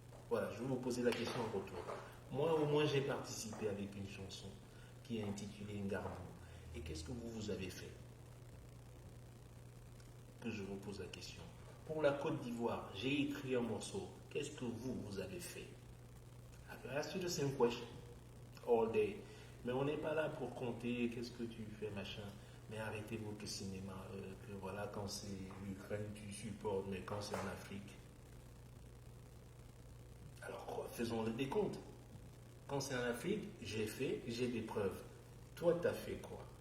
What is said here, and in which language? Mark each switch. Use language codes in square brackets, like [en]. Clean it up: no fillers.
[fr] Voilà, je vais vous poser la question en retour. Moi, au moins, j'ai participé avec une chanson qui est intitulée Ngarbou. Et qu'est-ce que vous avez fait? Que je vous pose la question. Pour la Côte d'Ivoire, j'ai écrit un morceau. Qu'est-ce que vous avez fait? [en] I ask you the same question all day. [fr] Mais on n'est pas là pour compter qu'est-ce que tu fais, machin. Mais arrêtez votre cinéma. Que voilà, quand c'est l'Ukraine, tu supportes, mais quand c'est en Afrique. Alors quoi, faisons le décompte. Quand c'est en Afrique, j'ai des preuves. Toi, t'as fait quoi?